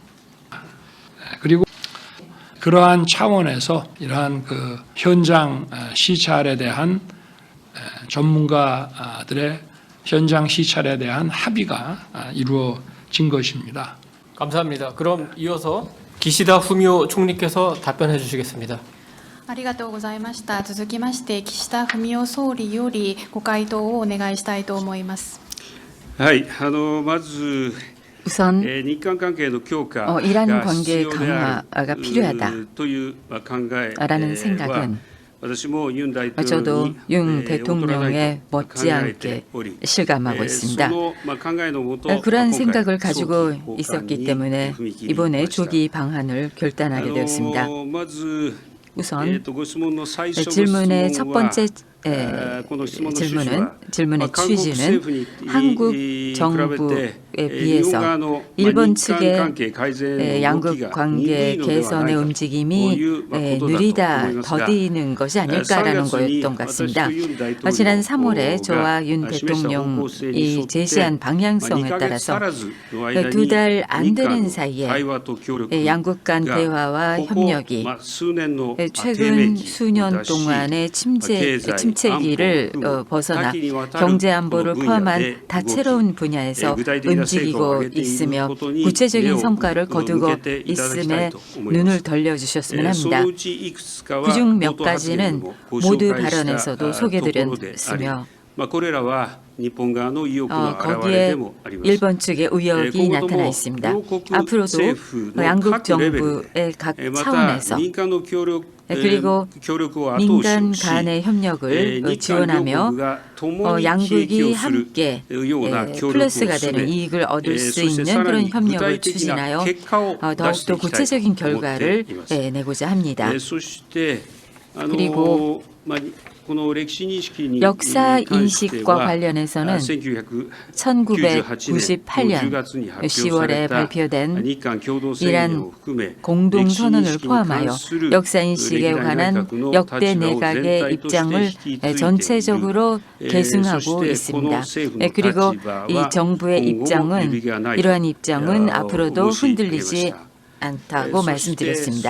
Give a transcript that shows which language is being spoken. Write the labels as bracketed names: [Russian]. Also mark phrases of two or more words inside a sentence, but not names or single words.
[Korean] 그리고 그러한 차원에서 이러한 그 현장 시찰에 대한 전문가들의 현장 시찰에 대한 합의가 이루어진 것입니다. 감사합니다. 그럼 이어서 기시다 후미오 총리께서 답변해 주시겠습니다. [Japanese] ありがとうございました。続きまして岸田文雄総理よりご回答をお願いしたいと思います。はい、まず [Korean] 우선 [Japanese] 日韓関係の強化 [Korean] 이란 [Japanese] が [Korean] 관계 [Japanese] 必要であ [Korean] 강화가 [Japanese] る [Korean] 필요하다 [Japanese] という考え [Korean] 라는 [Japanese] は [Korean] 생각은 [Japanese] 私もユン大統領 [Korean] 저도 [Japanese] に [Korean] 윤 [Japanese] 劣らない [Korean] 대통령의 [Japanese] と考えて [Korean] 못지않게 [Japanese] おり [Korean] 실감하고 [Japanese] そ [Korean] 있습니다. [Japanese] の考えのもと [Korean] 그러한 [Japanese] 今回 [Korean] 생각을 가지고 [Japanese] 早期 [Korean] 있었기 [Japanese] 交換 [Korean] 때문에 [Japanese] に踏み切り [Korean] 이번에 [Japanese] ました。 [Korean] 조기 방안을 결단하게 되었습니다. [Japanese] まず [Korean] 우선 [Japanese] ご質問の最初の質 [Korean] 질문의 첫 [Japanese] 問は [Korean] 번째 [Japanese] この質問の趣旨は [Korean] 질문의 [Japanese] 韓国 [Korean] 취지는 [Japanese] 政府に [Korean] 한국 [Japanese] 比べ [Korean] 정부에 [Japanese] て [Korean] 비해서 [Japanese] 日本側の [Korean] 일본 [Japanese] 日韓 [Korean] 측의 [Japanese] 関係改善の動き [Korean] 양국 [Japanese] が [Korean] 관계 [Japanese] 鈍いのではない [Korean] 개선의 [Japanese] か [Korean] 움직임이 [Japanese] こういうことだと思い [Korean] 느리다, [Japanese] ますが [Korean] 더디는 것이 아닐까라는 [Japanese] 3月に [Korean] 거였던 것 [Japanese] 私と [Korean] 같습니다. [Japanese] ユン大統領 [Korean] 지난 3월에 [Japanese] が [Korean] 저와 윤 [Japanese] 示した方向性に沿っ [Korean] 대통령이 [Japanese] て [Korean] 제시한 [Japanese] 2 [Korean] 방향성에 [Japanese] ヶ月 [Korean] 따라서 [Japanese] 足らずの間に [Korean] 두 달 안 [Japanese] 日韓 [Korean] 되는 [Japanese] の [Korean] 사이에 [Japanese] 対話と協力 [Korean] 양국 간 [Japanese] が [Korean] 대화와 [Japanese] ここ [Korean] 협력이 [Japanese] 数年の低迷 [Korean] 최근 [Japanese] 期を [Korean] 수년 [Japanese] 脱し [Korean] 동안의 [Japanese] 経済 [Korean] 침체기를 [Japanese] 安保 [Korean] 벗어나 [Japanese] 多岐にわたる [Korean] 경제 안보를 [Japanese] この分野で [Korean] 포함한 다채로운 분야에서 [Japanese] 具体的な成果を [Korean] 움직이고 [Japanese] 上げている [Korean] 있으며 [Japanese] ことに [Korean] 구체적인 [Japanese] 目を [Korean] 성과를 [Japanese] 向 [Korean] 거두고 [Japanese] けていただきたい [Korean] 있음에 [Japanese] と思います。 [Korean] 눈을 돌려주셨으면 [Japanese] そ [Korean] 합니다. [Japanese] のうちいくつかは [Korean] 그중 몇 [Japanese] 冒頭発言で [Korean] 가지는 [Japanese] もご [Korean] 모두 [Japanese] 紹介した [Korean] 발언에서도 [Japanese] ところであり [Korean] 소개드렸으며 [Japanese] これらは日本側の意欲の表れ [Korean] 거기에 [Japanese] でもあります。 [Korean] 일본 측의 의욕이 나타나 있습니다. 앞으로도 양국 정부의 각 [Japanese] また [Korean] 차원에서 [Japanese] 民間の協力 [Korean] 그리고 [Japanese] 協力を後押 [Korean] 민간 [Japanese] しし [Korean] 간의 협력을 [Japanese] 日韓両 [Korean] 지원하며 [Japanese] 国が共に利益 [Korean] 양국이 [Japanese] をする [Korean] 함께 [Japanese] ような協力を [Korean] 플러스가 [Japanese] 進 [Korean] 되는 [Japanese] め [Korean] 이익을 얻을 [Japanese] そ [Korean] 수 [Japanese] して [Korean] 있는 [Japanese] さら [Korean] 그런 [Japanese] に具 [Korean] 협력을 [Japanese] 体的な [Korean] 추진하여 [Japanese] 結果を出 [Korean] 더욱더 [Japanese] していきたい [Korean] 구체적인 [Japanese] と思って [Korean] 결과를 [Japanese] います。 [Korean] 내고자 합니다. [Japanese] そして [Korean] 그리고 [Japanese] この歴史認識に [Korean] 역사 [Japanese] 関して [Korean] 인식과 [Japanese] は [Korean] 관련해서는 [Japanese] 1998 [Korean] 1998년 [Japanese] 10月に発表さ [Korean] 10월에 [Japanese] れた [Korean] 발표된 [Japanese] 日韓共同宣言を含め [Korean] 공동선언을 포함하여 역사 인식에 관한 역대 내각의 입장을 전체적으로 계승하고 있습니다. 그리고 이 정부의 입장은 이러한 입장은 앞으로도 흔들리지 않다고 말씀드렸습니다.